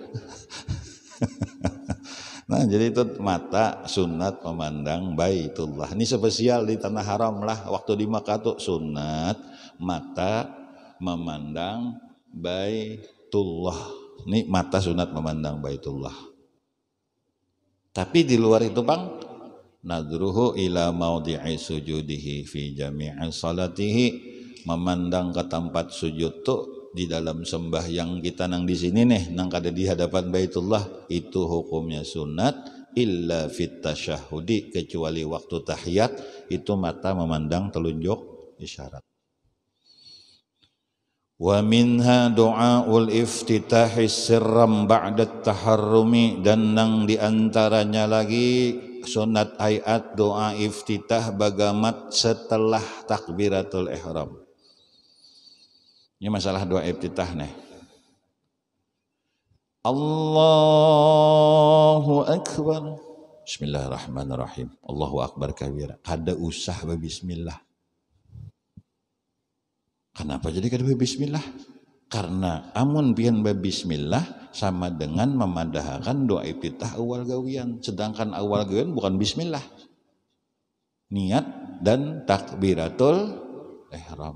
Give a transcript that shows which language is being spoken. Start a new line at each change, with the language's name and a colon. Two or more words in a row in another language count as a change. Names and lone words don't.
Banjar: Nah jadi itu mata sunat memandang Baitullah. Ini spesial di tanah haram lah. Waktu di Makkah tuh sunat mata memandang Baitullah. Ini mata sunat memandang Baitullah. Tapi di luar itu Bang,
Arabic: نظره إلى موضع سجوده في جميع صلاته,
Banjar: memandang ke tempat sujud tuh di dalam sembahyang kita nang di sini nih nang kada di hadapan Baitullah itu hukumnya sunat
Arabic: إلا في التشهد,
Banjar: kecuali waktu tahiyat itu mata memandang telunjuk isyarat.
Arabic: ومنها دعاء الافتتاح سرا بعد التحرم,
Banjar: dan nang diantaranya lagi sunat ayat doa iftitah bagamat setelah takbiratul ihram. Ini masalah doa iftitah nih.
Arabic: الله أكبر. بسم الله الرحمن الرحيم. الله أكبر كبيرا.
Banjar: Kada usah bismillah. Kenapa jadi kada bismillah? Karena amun pian bismillah sama dengan memadahkan doa iftitah awal gawian. Sedangkan awal gawian bukan bismillah. Niat dan takbiratul ihram.